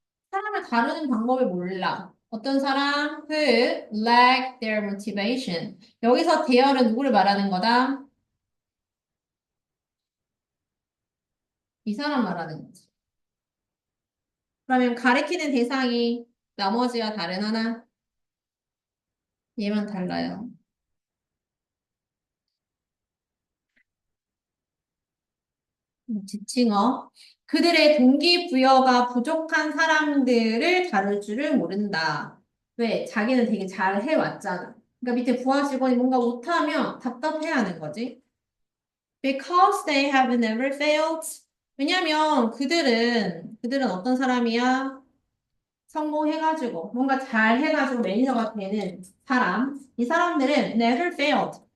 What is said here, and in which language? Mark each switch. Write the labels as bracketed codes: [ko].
[ko] 사람을 다루는 방법을 몰라. 어떤 사람 [en] who lack their motivation. [ko] 여기서 대열은 누구를 말하는 거다? 이 사람 말하는 거지. 그러면 가리키는 대상이 나머지와 다른 하나? 얘만 달라요. 지칭어. 그들의 동기부여가 부족한 사람들을 다룰 줄을 모른다. 왜? 자기는 되게 잘 해왔잖아. 그러니까 밑에 부하 직원이 뭔가 못하면 답답해하는 거지. [en] Because they have never failed. [ko] 왜냐면 그들은 어떤 사람이야? 성공해가지고, 뭔가 잘 해가지고 매니저가 되는 사람. 이 사람들은 [en] never failed.